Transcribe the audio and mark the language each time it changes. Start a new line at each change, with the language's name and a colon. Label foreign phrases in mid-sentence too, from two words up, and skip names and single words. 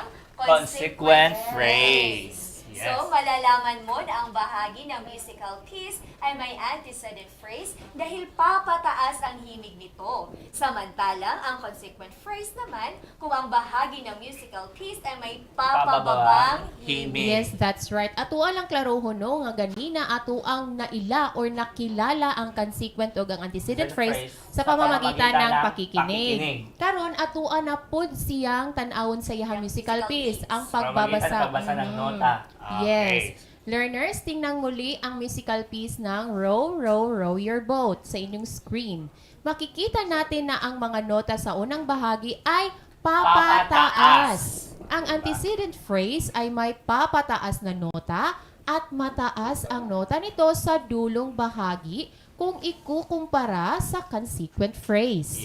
English: Consequent phrase. Yes.
Filipino: So, malalaman mo na ang bahagi ng
English: musical piece
Filipino: ay may
English: antecedent phrase
Filipino: dahil papataas ang himig nito. Samantalang, ang
English: consequent phrase
Filipino: naman, kung ang bahagi ng
English: musical piece
Filipino: ay may papababang himig.
English: Yes, that's right.
Cebuano: Ato lang klarohon no nga ganina ato ang naila or nakilala ang consequent o ang
English: antecedent phrase
Filipino: sa pamamagitan ng pakikinig.
Cebuano: Karon ato na pod siyang tan-awon sa iyang
English: musical piece,
Filipino: ang pagbabasa. Pagbabasa ng nota. Okay. Yes. Learners, tingnan muli ang
English: musical piece
Filipino: ng Row, Row, Row Your Boat sa inyong screen. Makikita natin na ang mga nota sa unang bahagi ay papataas. Ang
English: antecedent phrase
Filipino: ay may papataas na nota at mataas ang nota nito sa dulong bahagi kung ikukumpara sa
English: consequent phrase.